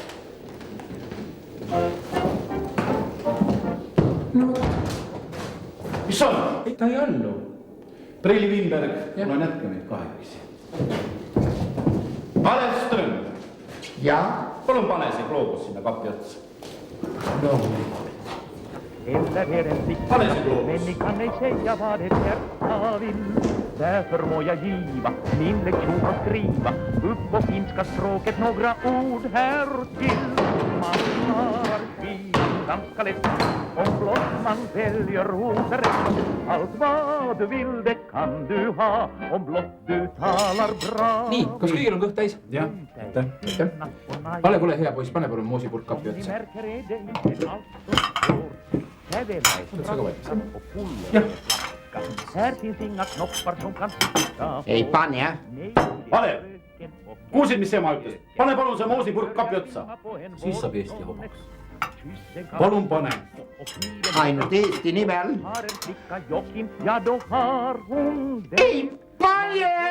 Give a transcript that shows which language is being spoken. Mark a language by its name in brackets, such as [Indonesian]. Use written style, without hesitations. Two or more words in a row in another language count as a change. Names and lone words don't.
[Estonian] No, mis on? ta ei allu. Preili Wimberg, olen jätka meid kahekesi. Alev Ström. Ja? Palun pane see gloobus sinna kapi otsa. [Swedish] Eller är en flicka, men ni kan ej säga vad ett hjärta vill. Därför må jag giva min lektion och skriva upp på finska språket några ord här till. Man klarar skivan ganska lätt om blott man väljer orden rätt. Allt vad du vill det kan du ha om blott du talar bra. [Estonian] Nii, kas kõigil on kõht täis? Jah, aitäh. Alev, ole hea poiss, pane palun moosipurk kapi otsa. [Finnish] Oletko sä valmis? [Estonian] Jah. [Swedish] Här finns inga knoppar som kan sitta. [Estonian] Ei pane. Alev, kuulsid, mis ema ütles? Pane palun see moosipurk kapi otsa. Siis saab Eesti vabaks. Palun pane. Ainult Eesti nimel. Ei pane!